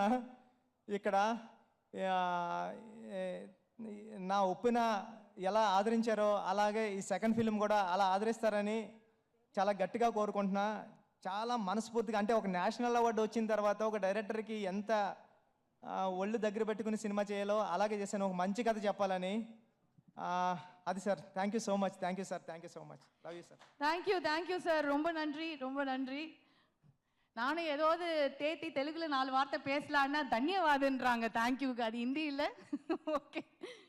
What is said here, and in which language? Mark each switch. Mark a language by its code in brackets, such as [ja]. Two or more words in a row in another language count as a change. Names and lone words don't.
[te] ఇక్కడ నా ఒప్పిన ఎలా ఆదరించారో అలాగే ఈ [en] second film [te] కూడా అలా ఆదరిస్తారని చాలా గట్టిగా కోరుకుంటున్నా. చాలా మనస్ఫూర్తిగా, అంటే ఒక [en] national award [te] వచ్చిన తర్వాత ఒక డైరెక్టర్కి ఎంత ఒళ్ళు దగ్గర పెట్టుకుని సినిమా చేయాలో అలాగే చేశాను, ఒక మంచి కథ చెప్పాలని. [en] అది సార్. thank you so much. thank you sir. thank you so much. love you sir. thank you sir. [ta] ரொம்ப நன்றி, ரொம்ப நன்றி. நானும் ஏதாவது தேத்தி தெலுங்குல 4 வார்த்தை பேசலான்னா தன்யவாதுன்றாங்க தேங்க்யூக்கு. அது ஹிந்தி இல்லை. ஓகே.